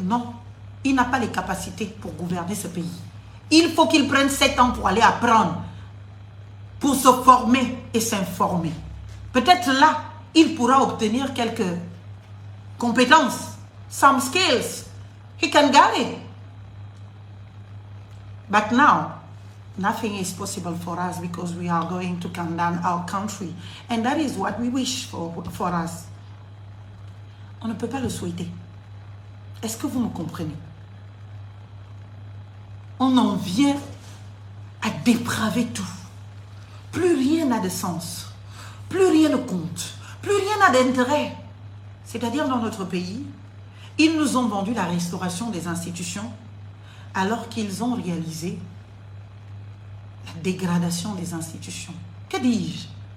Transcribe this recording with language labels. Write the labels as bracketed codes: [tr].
[fr] Non, il n'a pas les capacités pour gouverner ce pays. Il faut qu'il prenne 7 ans pour aller apprendre, pour se former et s'informer. Peut-être là, il pourra obtenir quelques compétences, [en] some skills. He can get it. But now, nothing is possible for us because we are going to condemn our country. And that is what we wish for us. [fr] On ne peut pas le souhaiter. Est-ce que vous me comprenez? On en vient à dépraver tout. Plus rien n'a de sens. Plus rien ne compte. Plus rien n'a d'intérêt. C'est-à-dire dans notre pays, ils nous ont vendu la restauration des institutions alors qu'ils ont réalisé la dégradation des institutions. Que dis-je?